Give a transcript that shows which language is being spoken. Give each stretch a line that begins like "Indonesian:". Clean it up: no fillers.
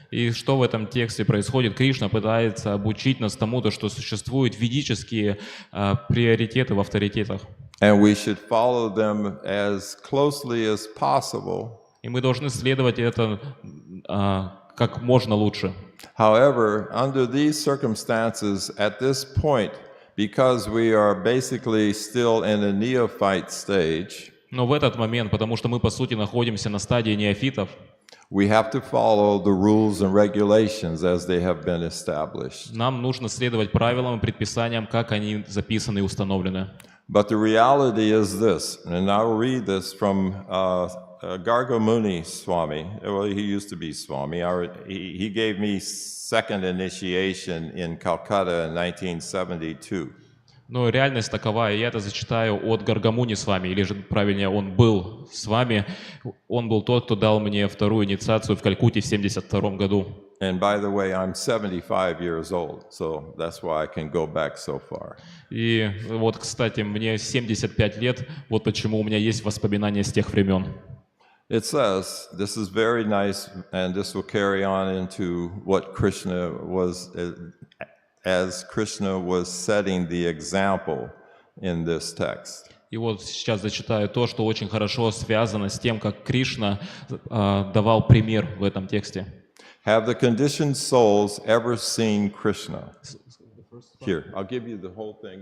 Russian: И что в этом тексте происходит? Кришна пытается обучить нас тому, что существуют ведические приоритеты в авторитетах.
English: And we should follow them as closely as possible.
Russian: И мы должны следовать это как можно лучше.
English: However, under these circumstances, at this point, because we are basically still in a neophyte stage,
Russian: Но в этот момент, потому что мы по сути находимся на стадии неофитов,
English: we have to follow the rules and regulations as they have been established.
Russian: нам нужно следовать правилам и предписаниям, как они записаны и установлены.
English: But the reality is this, and I'll read this from Gargamuni Swami. Well, he used to be Swami. He gave me second initiation in Calcutta in 1972.
Russian: Но реальность такова, и я это зачитаю от Гаргамуни с вами, или же правильнее, он был с вами. Он был тот, кто дал мне вторую инициацию в Калькутте в 1972 году.
English: And by the way, I'm 75 years old, so that's why I can go back so far.
Russian: И вот, кстати, мне 75 лет, вот почему у меня есть воспоминания с тех времен.
English: It says, this is very nice, and this will carry on into what Krishna was, as Krishna was setting the example in this text.
Russian: И вот сейчас зачитаю то, что очень хорошо связано с тем, как Кришна давал пример в этом тексте.
English: Have the conditioned souls ever seen Krishna? Here, I'll give you the whole thing.